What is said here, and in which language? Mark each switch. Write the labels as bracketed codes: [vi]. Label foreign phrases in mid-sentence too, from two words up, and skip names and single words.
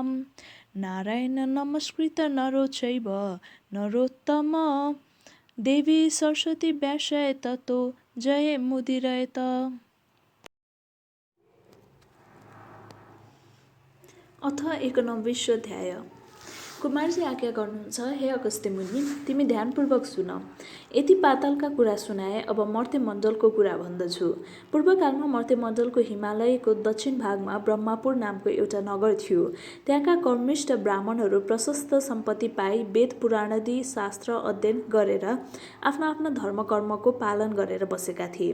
[sa] नारायण नमस्कृत्य नरो चैव नरोत्तम देवी सरस्वती व्यासाय ततो जयमुदीरयेत्। [ne] अथ 91 अध्याय। कुमारजी आज्ञा गर्नुहुन्छ, हे अगस्त्य मुनि, तिमी ध्यानपूर्वक सुन। यति पातालका कुरा सुनाए, अब मर्त्यमण्डलको कुरा भन्दछु। पूर्वकालमा मर्त्यमण्डलको हिमालयको दक्षिण भागमा ब्रह्मापुर नामको एउटा नगर थियो। त्यहाँका कर्मिष्ठ ब्राह्मणहरू प्रशस्त सम्पत्ति पाई वेद पुराणादि शास्त्र अध्ययन गरेर आफ्ना आफ्ना धर्मकर्मको पालन गरेर बसेका थिए।